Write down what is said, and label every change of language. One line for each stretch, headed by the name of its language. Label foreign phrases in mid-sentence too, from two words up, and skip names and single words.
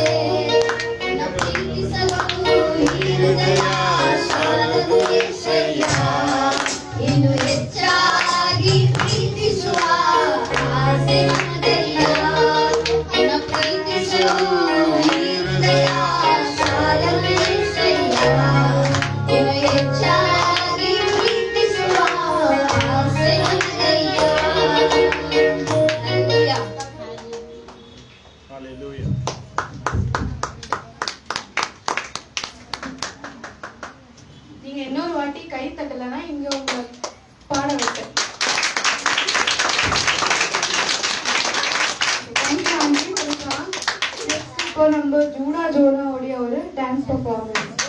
Kannada: ನಿನ್ನ ಪ್ರೀತಿಸಲು ಈ ಹೃದಯ ಸಾಲದು ಏಸಯ್ಯ, ಇನ್ನು ಹೆಚ್ಚಾಗಿ ಪ್ರೀತಿಸುವ ಆಸೆ ನನಗಯ್ಯ. ನಿನ್ನ ಪ್ರೀತಿಸಲು ಈ ಹೃದಯ ಸಾಲದು ಏಸಯ್ಯ, ಇನ್ನು ಹೆಚ್ಚಾಗಿ ಪ್ರೀತಿಸುವ ಆಸೆ ನನಗಯ್ಯ. Hallelujah.
Tamil: நீங்க இன்னொரு வாட்டி கை தட்டலைன்னா இங்க உங்களை பாட வைக்க ஜூடா ஜோடாவுடைய ஒரு
English: dance performance.